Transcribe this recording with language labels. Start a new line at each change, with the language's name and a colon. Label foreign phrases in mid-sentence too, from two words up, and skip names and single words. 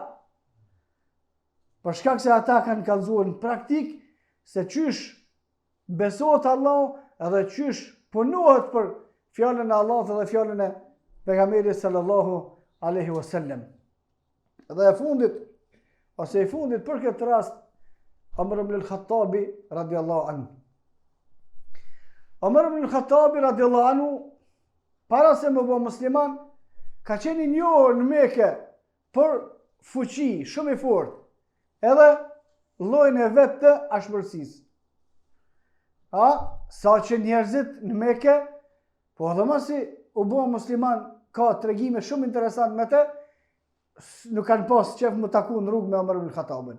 Albanian: Për shkak se ata kanë kallëzuar në praktik se qysh besohet Allahu edhe qysh punohet për fjalën e Allahut dhe fjalën e pejgamberit
Arabic: صلى الله عليه وسلم.
Albanian: Dhe e fundit për këtë rast Omar ibn al-Khattabi
Arabic: رضي الله عنه.
Albanian: Omar ibn al-Khattabi
Arabic: رضي الله عنه,
Albanian: para se më bë musliman, ka qenë i njohur në Mekë për fuqi shumë i fortë, edhe llojin e vet të ashpërësisë. Sa që njerëzit në Mekë, po edhe masi u bë musliman, ka tregime shumë interesant me të, nuk kanë pas qef më taku në rrugë me Omer ibn Khattabin.